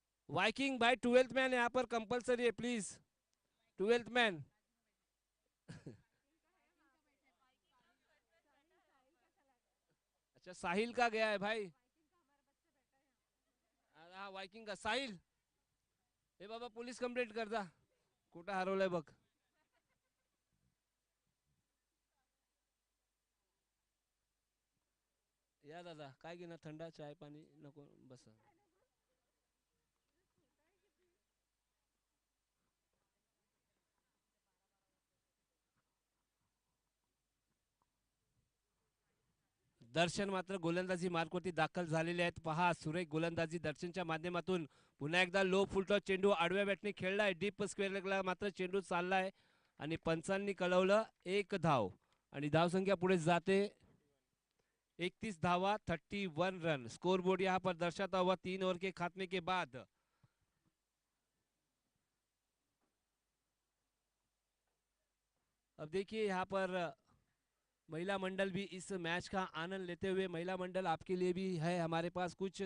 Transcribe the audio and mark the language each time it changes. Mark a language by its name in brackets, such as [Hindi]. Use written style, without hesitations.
[Hindi] Viking भाई 12th man यहाँ पर कंपलसरी है प्लीज. 12th man. अच्छा साहिल का गया है भाई. हाँ वाइकिंग का साहिल. [Marathi] हे बाबा पोलीस कंप्लेंट कर जा. कुठं हरवलंय बघ. या दादा काय घेणार थंड चाय पाणी नको बस. दर्शन मात्र गोलंदाजी मार्कवरती दाखल झालेले आहेत. पहा सुरेख गोलंदाजी दर्शनच्या माध्यमातून. पुन्हा एकदा लो फुलटॉस चेंडू आडव्या बॅटने खेळलाय, डीप स्क्वेअर लेगला मात्र चेंडू चाललाय आणि पंचांनी कळवलं एक धाव आणि धावसंख्या पुढे जाते 31 धावा, 31 रन. [Hindi] स्कोर बोर्ड यहाँ पर दर्शाता हुआ 3 ओवर के खात्मे के बाद अब देखिए यहाँ पर महिला मंडल भी इस मैच का आनंद लेते हुए, महिला मंडल आपके लिए भी है हमारे पास कुछ.